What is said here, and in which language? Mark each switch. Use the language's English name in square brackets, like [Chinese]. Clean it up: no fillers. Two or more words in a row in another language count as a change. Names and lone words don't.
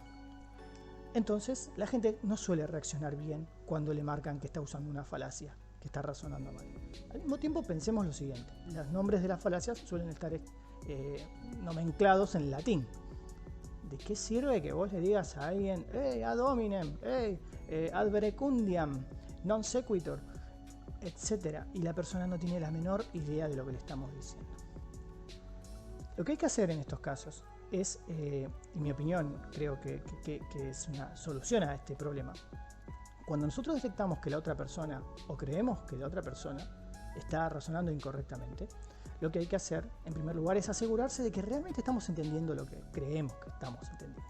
[Spanish] Entonces, la gente no suele reaccionar bien cuando le marcan que está usando una falacia, que está razonando mal. Al mismo tiempo, pensemos lo siguiente. Los nombres de las falacias suelen estar nomenclados en latín. ¿De qué sirve que vos le digas a alguien, [Latin] ad hominem, ad verecundiam, non sequitur, [Spanish] etcétera, y la persona no tiene la menor idea de lo que le estamos diciendo? Lo que hay que hacer en estos casos es, en mi opinión, creo que es una solución a este problema. Cuando nosotros detectamos que la otra persona, o creemos que la otra persona está razonando incorrectamente, lo que hay que hacer, en primer lugar, es asegurarse de que realmente estamos entendiendo lo que creemos que estamos entendiendo.